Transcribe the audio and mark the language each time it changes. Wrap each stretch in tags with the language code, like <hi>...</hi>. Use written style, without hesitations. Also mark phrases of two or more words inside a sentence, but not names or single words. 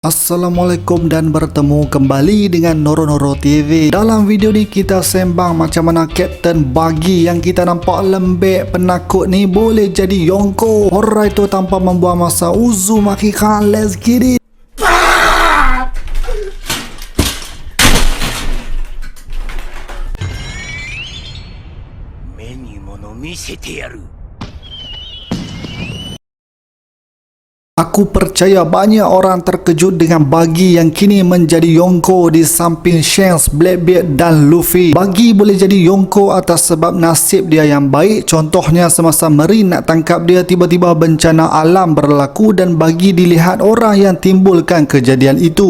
<ms>Assalamualaikum dan bertemu kembali dengan Noro TV. Dalam video ni kita sembang macam mana Captain Buggy yang kita nampak lembek penakut ni boleh jadi Yonko. Alright tu tanpa membuang masa Uzumaki Khan,</ms> <en>let's get it.</en> <ja>目に物見せてやる。</ja> <ms>Aku percaya banyak orang terkejut dengan Buggy yang kini menjadi Yonko di samping Shanks, Blackbeard dan Luffy. Buggy boleh jadi Yonko atas sebab nasib dia yang baik. Contohnya semasa Marine nak tangkap dia, tiba-tiba bencana alam berlaku dan Buggy dilihat orang yang timbulkan kejadian itu.</ms>